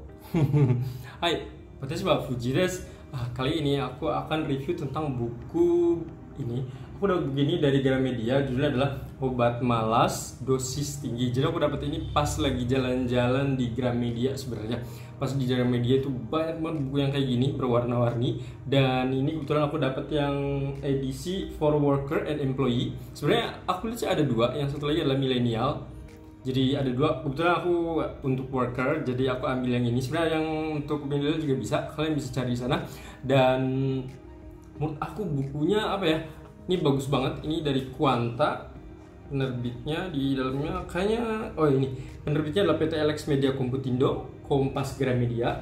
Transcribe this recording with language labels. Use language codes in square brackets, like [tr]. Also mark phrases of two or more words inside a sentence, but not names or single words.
[ja] はい、私はFujiです. [id] Kali ini aku akan review tentang buku ini. Aku dapat buku ini dari Gramedia, judulnya adalah Obat Malas Dosis Tinggi. Jadi aku dapat ini pas lagi jalan-jalan di Gramedia sebenarnya. Pas di Gramedia itu banyak banget buku yang kayak gini berwarna-warni, dan ini kebetulan aku dapat yang edisi [en] for worker and employee. [id] Sebenarnya aku lihat sih ada dua, yang satu lagi adalah milenial. Jadi ada dua, kebetulan aku untuk worker, jadi aku ambil yang ini. Sebenarnya yang untuk milenial juga bisa, kalian bisa cari di sana. Dan menurut aku bukunya apa ya? Ini bagus banget. Ini dari Quanta, penerbitnya di dalamnya kayaknya, oh ini penerbitnya adalah PT LX Media Komputindo, Kompas Gramedia.